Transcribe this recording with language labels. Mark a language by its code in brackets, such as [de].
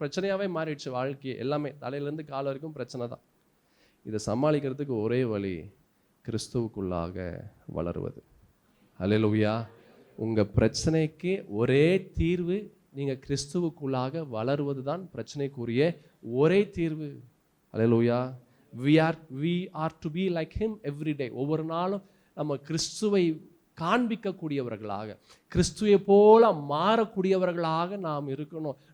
[ta] பிரச்சனையாகவே மாறிடுச்சு வாழ்க்கை. எல்லாமே தலையிலேருந்து கால் வரைக்கும் பிரச்சனை தான். இதை சமாளிக்கிறதுக்கு ஒரே வழி கிறிஸ்துவுக்குள்ளாக வளருவது. அல்லேலூயா. உங்கள் பிரச்சனைக்கு ஒரே தீர்வு நீங்கள் கிறிஸ்துவுக்குள்ளாக வளருவது தான் பிரச்சனைக்குரிய ஒரே தீர்வு. அல்லேலூயா. [en] we are to be like him every day. [ta] ஒவ்வொரு நாளும் நம்ம கிறிஸ்துவை காண்பிக்கக்கூடியவர்களாக, கிறிஸ்துவை போல மாறக்கூடியவர்களாக நாம் இருக்கணும்.